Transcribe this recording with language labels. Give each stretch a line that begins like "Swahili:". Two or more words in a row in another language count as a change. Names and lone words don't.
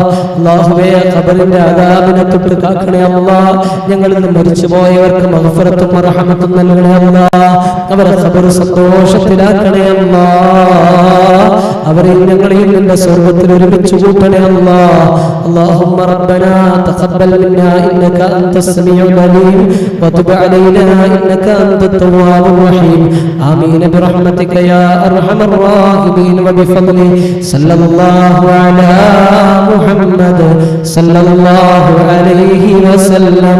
Malayalam: അല്ലാഹുവേ ഖബറിന്റെ അദാബിനെ തൊട്ട് കാക്കണേ അല്ലാഹ്. ഞങ്ങളിൽ നിന്ന് മരിച്ചുപോയവർക്ക് മഗ്ഫിറത്തും റഹ്മത്തും നൽകണേ അല്ലാഹ്. അവരെ ഖബർ സന്തോഷത്തിലാക്കണേ അല്ലാഹ്. അവരെയും ഞങ്ങളെയും നിന്റെ സ്വർഗ്ഗത്തിൽ ഒരുമിച്ച് കൂട്ടണേ അല്ലാഹ്.
Arabic: اللهم ربنا تقبل منا إنك أنت السميع العليم وتب علينا إنك أنت التواب الرحيم. آمين برحمتك يا أرحم الراحمين وبفضله. صلى الله على محمد صلى الله عليه وسلم.